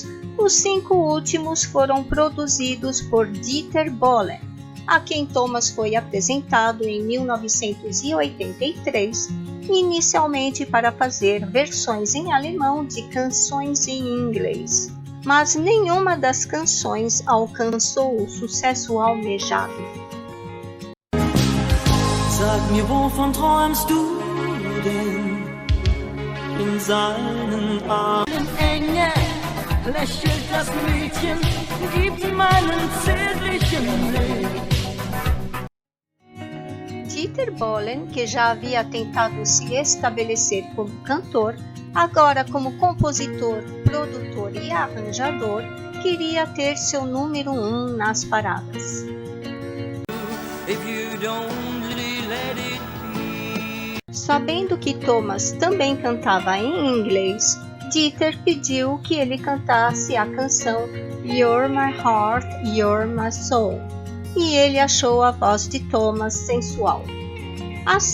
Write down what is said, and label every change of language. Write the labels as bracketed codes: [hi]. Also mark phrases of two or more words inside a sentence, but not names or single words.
[pt] Os 5 últimos foram produzidos por Dieter Bohlen, a quem Thomas foi apresentado em 1983, inicialmente para fazer versões em alemão de canções em inglês. Mas nenhuma das canções alcançou o sucesso almejado. [de] Sag mir, wovon träumst du denn? In seinen Armen enge lächelt das Mädchen, gibt meinen zärtlichen Blick. [pt] Dieter Bohlen, que já havia tentado se estabelecer como cantor, agora como compositor, produtor e arranjador, queria ter seu número 1 nas paradas. Sabendo que Thomas também cantava em inglês, Dieter pediu que ele cantasse a canção You're My Heart, You're My Soul, e ele achou a voz de Thomas sensual.